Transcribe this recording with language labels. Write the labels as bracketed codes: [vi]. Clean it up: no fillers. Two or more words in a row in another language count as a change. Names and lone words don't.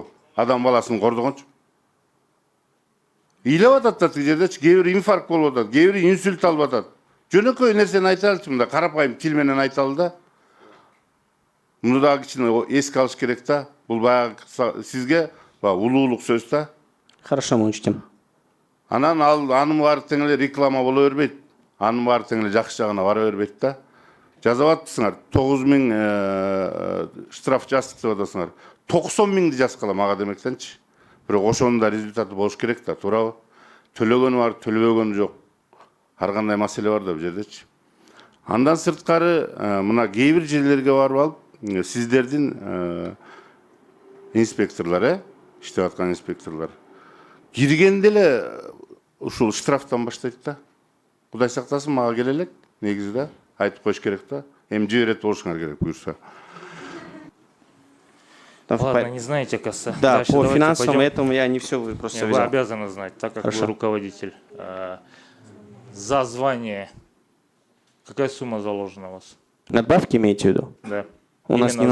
[ky] Адам баласын кордогончу. Ыйлап атат да тиги жердечи, кээ бир инфаркт болуп атат, кээ бир инсульт алып атат. Жөнөкөй нерсени айталычы мында, карапайым тил менен айталы да. Муну дагы кичине эске алыш керек да. Бул баягы сизге улуулук сөз да. [ru] Хорошо, мы учтем. [ky] Анан анын баары тең эле реклама боло бербейт. Анын баары тең эле жакшы жагына бара бербейт да. Жазып атсыңар, 9000 штраф жаздык деп атасыңар. 90.000 жазгыла мага демексенчи. Бирок ошонун да результаты болуш керек да, туурабы? Төлөгөнү бар, төлөбөгөнү жок. Ар кандай маселе бар да бул жердечи. Андан сырткары мына кээ бир жерлерге барып алып, сиздердин инспекторлор, иштеп аткан инспекторлор киргенде эле ушул штрафтан баштайт да. Кудай сактасын, мага келе элек, негизи да, айтып коюш керек да. Эми жиберет болушуңар керек буюрса. [ru] Ладно, не знаете, оказывается. Да, Дальше по давайте финансовым пойдем. этому я не все, вы просто Вы взял. обязаны знать, так как Хорошо. вы руководитель. За звание какая сумма заложена у вас? Надбавки имеете в виду? Да. У нас не